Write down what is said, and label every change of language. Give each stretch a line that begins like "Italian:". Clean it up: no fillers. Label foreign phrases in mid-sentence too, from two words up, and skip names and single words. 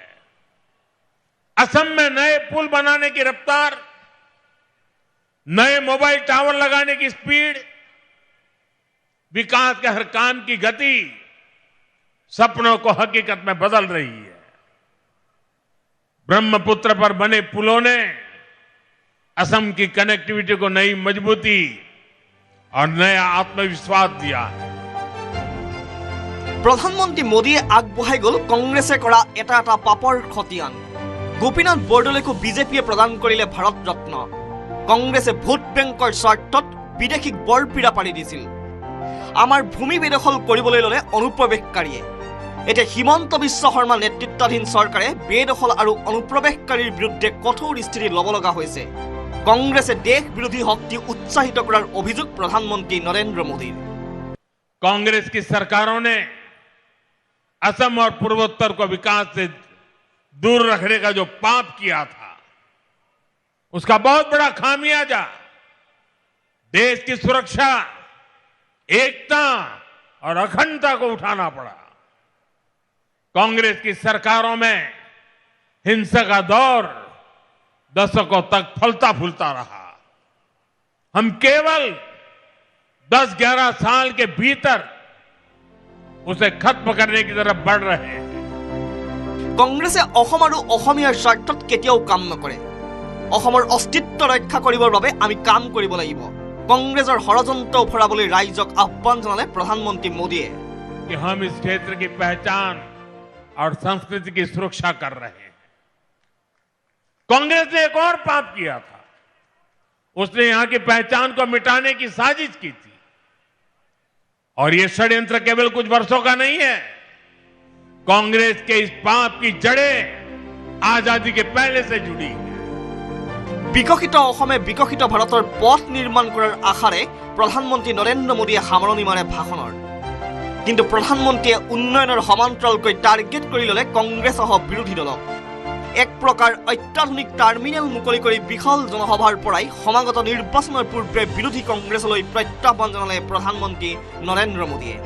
Hindi: असम में नए पुल बनाने की रफ्तार, नए
English: mobile tower
Hindi: लगाने की स्पीड, विकास के हर काम की गति सपनों को हकीकत में बदल रही है। ब्रह्मपुत्र पर बने पुलों ने असम की कनेक्टिविटी को नई मजबूती और नया आत्मविश्वास दिया है।
Assamese: প্ৰধানমন্ত্ৰী মোদীয়ে আগবঢ়াই গ'ল কংগ্ৰেছে কৰা এটা এটা পাপৰ খতিয়ান। গোপীনাথ বৰদলৈকো বিজেপিয়ে প্ৰদান কৰিলে ভাৰত ৰত্ন। কংগ্ৰেছে
English: vote bank
Assamese: স্বাৰ্থত বিদেশীক বৰপীৰা পাৰি দিছিল। আমাৰ ভূমি বেদখল কৰিবলৈ ল'লে অনুপ্ৰৱেশকাৰীয়ে। এতিয়া হিমন্ত বিশ্ব শৰ্মা নেতৃত্বাধীন চৰকাৰে বেদখল আৰু অনুপ্ৰৱেশকাৰীৰ বিৰুদ্ধে কঠোৰ স্থিতি ল'ব লগা হৈছে। কংগ্ৰেছে দেশ বিৰোধী শক্তি উৎসাহিত কৰাৰ অভিযোগ প্ৰধানমন্ত্ৰী নৰেন্দ্ৰ মোদীৰ।
Hindi: कांग्रेस की सरकारों ने असम और पूर्वोत्तर को विकास से दूर रखने का जो पाप किया था, उसका बहुत बड़ा खामियाजा देश की सुरक्षा, एकता और अखंडता को उठाना पड़ा। कांग्रेस की सरकारों में हिंसा का दौर दशकों तक फलता फूलता रहा। हम केवल 10-11 साल के भीतर उसे खत्म करने की तरफ बढ़ रहे हैं।
Assamese: কংগ্ৰেছে অসম আৰু অসমীয়াৰ স্বাৰ্থত কেতিয়াও কাম নকৰে। অসমৰ অস্তিত্ব ৰক্ষা কৰিবৰ বাবে আমি কাম কৰিব লাগিব। কংগ্ৰেছৰ ষড়যন্ত্ৰ উফৰাবলৈ ৰাইজক আহ্বান জনালে প্ৰধানমন্ত্ৰী মোদীয়ে।
Hindi: कि हम इस क्षेत्र की पहचान और संस्कृति की सुरक्षा कर रहे हैं। कांग्रेस ने एक और पाप किया था, उसने यहां की पहचान को मिटाने की साजिश की थी। और यह षड्यंत्र केवल कुछ वर्षों का नहीं है। कांग्रेस के इस पाप की जड़ें आजादी के पहले से जुड़ी है।
Assamese: বিকশিত অসমে বিকশিত ভাৰতৰ পথ নিৰ্মাণ কৰাৰ আশাৰে প্ৰধানমন্ত্ৰী নৰেন্দ্ৰ মোদীয়ে সামৰণি মাৰে ভাষণৰ। কিন্তু প্ৰধানমন্ত্ৰীয়ে উন্নয়নৰ সমান্তৰালকৈ টাৰ্গেট কৰি ল'লে কংগ্ৰেছসহ বিৰোধী দলক। এক প্ৰকাৰ অত্যাধুনিক টাৰ্মিনেল মুকলি কৰি বিশাল জনসভাৰ পৰাই সমাগত নিৰ্বাচনৰ পূৰ্বে বিৰোধী কংগ্ৰেছলৈ প্ৰত্যাহ্বান জনালে প্ৰধানমন্ত্ৰী নৰেন্দ্ৰ মোদীয়ে।